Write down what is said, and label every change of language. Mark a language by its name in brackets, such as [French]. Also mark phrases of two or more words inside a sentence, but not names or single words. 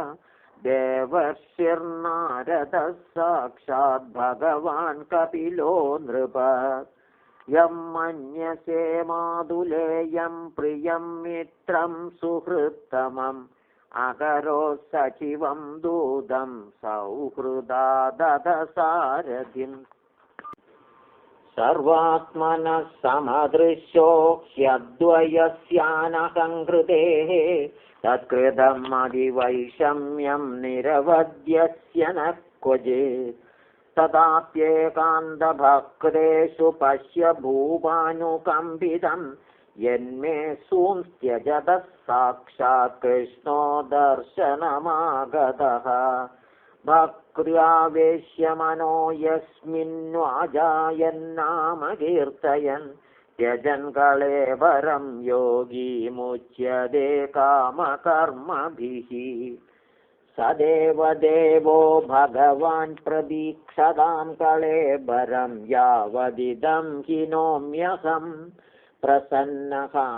[Sanskrit] ദേവർഷിർനാരദഃ സാക്ഷാത് ഭഗവാൻ കപിലോ നൃപ യം മന്യസേ മാതുലേയം പ്രിയം മിത്രം സുഹൃത്തമം അകരോ സചിവം ദൂതം സൗഹൃദാദസാരഥിം സർവാത്മനഃ സമദൃശോ ഹ്യദ്വയസ്യാനഹംകൃതേഃ तत्कृतम् अधिवैषम्यं निरवध्यस्य न क्वचित् तदाप्येकान्तभक्तेषु पश्य भूपानुकम्पितं यन्मे सूंस्त्यजतः साक्षात् कृष्णो दर्शनमागतः भक्त्यावेश्य मनो यस्मिन्वाजायन्नाम कीर्तयन् त्यजन् कळेबरं योगी मुच्यते कामकर्मभिः सदेव देवो भगवान् प्रदीक्षतां कळेबरं यावदिदं हिनोम्यहं प्रसन्नः